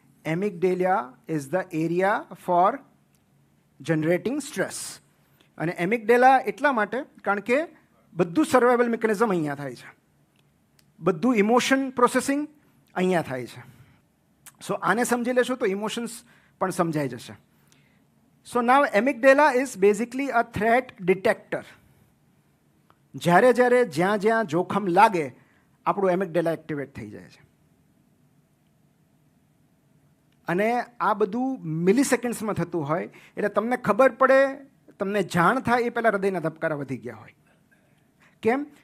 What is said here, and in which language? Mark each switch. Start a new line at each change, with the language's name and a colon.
English: Amygdala is the area for generating stress.
Gujarati: અને એમિગડેલા એટલા માટે કારણ કે બધું સર્વાઇવલ મિકેનિઝમ અહીંયા થાય છે, બધું ઇમોશન પ્રોસેસિંગ અહીંયા થાય છે. સો આને સમજી લેશો તો ઇમોશન્સ પણ સમજાઈ જશે.
English: So now amygdala is basically a threat detector.
Gujarati: જ્યારે જ્યારે જ્યાં જ્યાં જોખમ લાગે આપણું એમિગડેલા એક્ટિવેટ થઈ જાય છે. અને આ બધું મિલી સેકન્ડ્સમાં થતું હોય એટલે તમને ખબર પડે, તમને જાણ થાય એ પહેલાં હૃદયના ધબકારા વધી ગયા હોય. કેમ?